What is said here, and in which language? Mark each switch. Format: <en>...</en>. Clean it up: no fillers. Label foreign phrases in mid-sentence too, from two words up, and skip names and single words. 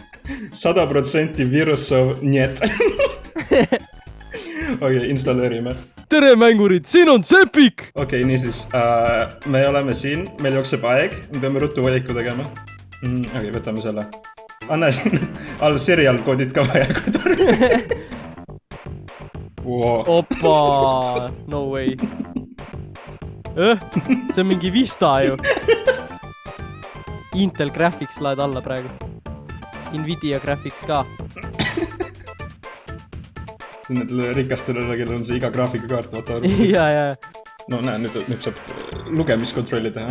<et>100% Virusov niet. Okei, installeerime. Tere mängurid, siin on Sepik! Okei, niisiis, me oleme siin, meil jookseb aeg, me peame ruttu valiku tegema. Okei, võtame selle. Anna siin all serial koodid ka vaja, kui tarvi. Wow.</et> <en>Opa, no way.</en> <et>See on mingi Vista ju. Intel Graphics laed alla praegu. Nvidia Graphics ka. Nendele rikastele, kellel on see iga graafikakaart, vaata. Ja. No näe, nüüd saab lugemiskontrolli teha.</et>